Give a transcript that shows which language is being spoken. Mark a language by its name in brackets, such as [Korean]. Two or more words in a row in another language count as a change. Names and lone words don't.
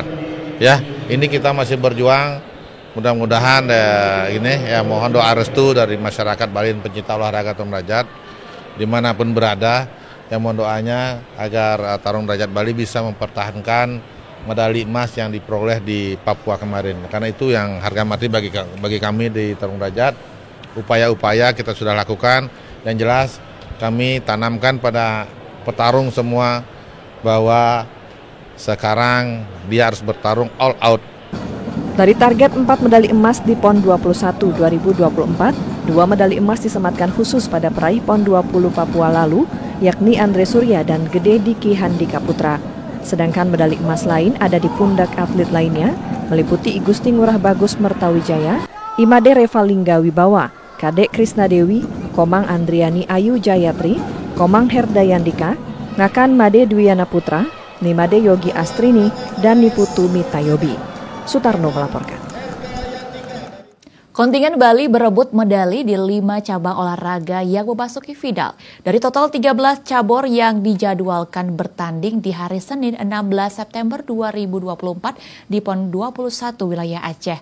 [Indonesian] Ya, ini kita masih berjuang, mudah-mudahan mohon doa restu dari masyarakat Bali dan pencinta olahraga tarung derajat dimanapun berada, yang mohon doanya agar tarung derajat Bali bisa mempertahankan medali emas yang diperoleh di Papua kemarin. Karena itu yang harga mati bagi kami di tarung derajat. Upaya-upaya kita sudah lakukan, yang jelas kami tanamkan pada petarung semua bahwa sekarang dia harus bertarung [English] all out. [Indonesian] Dari target 4 medali emas di PON 21 2024, 2 medali emas disematkan khusus pada peraih PON 20 Papua lalu, yakni Andre Surya dan Gede Diki Handika Putra. Sedangkan medali emas lain ada di pundak atlet lainnya, meliputi Igusti Ngurah Bagus Mertawijaya, Imade Revalingga Wibawa, Kadek Krisna Dewi, Komang Andriani Ayu Jayatri, Komang Herdayandika, Ngakan Made Dwiana Putra, Nimade Yogi Astrini, dan Niputu Mitayobi. Sutarno melaporkan. Kontingen Bali berebut medali di 5 cabang olahraga yang memasuki final. Dari total 13 cabur yang dijadwalkan bertanding di hari Senin 16 September 2024 di PON 21 wilayah Aceh.